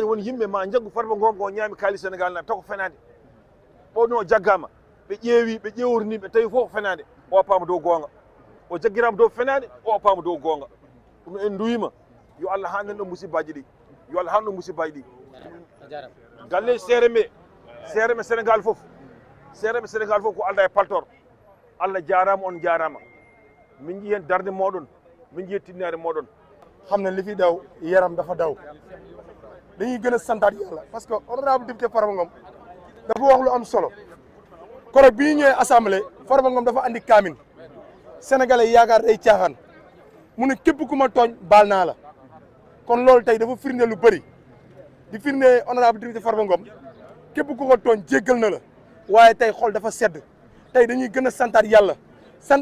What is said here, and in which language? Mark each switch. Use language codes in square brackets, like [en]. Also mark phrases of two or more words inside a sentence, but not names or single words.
[ff] woni yimɓe ma jaggu Farba Ngom ko ñaami kaali Sénégal naɓe taw ko fenade ɓono jaggama ɓe ƴeewi ɓe ƴewrini ɓe tawi fof ko fenade o paama dow gonga o jaggirama dow fenade o paama dow gonga ɗum en duwima yo Allah hannden ɗo musibaji ɗi yo Allah hanɗo musibaji ɗi galle seereme Sénégal fof ko alda e paltor Allah jarama on jarama min jii hen darde moɗon min jii tinnare moɗon [wo] xam ne li fi daw yaram dafa daw dañuy gën a santaat yàlla [fr] parce que honorable député [wo] Farba Ngom dafa wax lu am solo korog bi ñu ñëwee assemblée Farba Ngom dafa andi kaamin sénégalais yaakaar day caaxaan mu ne képp ku ma tooñ baal naa la kon loolu tey dafa firnde lu bëri di firnde [fr] honorable député [wo] Farba Ngom képp ku ko tooñ jéggal na la waaye tey xol dafa sedd tey dañuy gën a santaat yàlla sant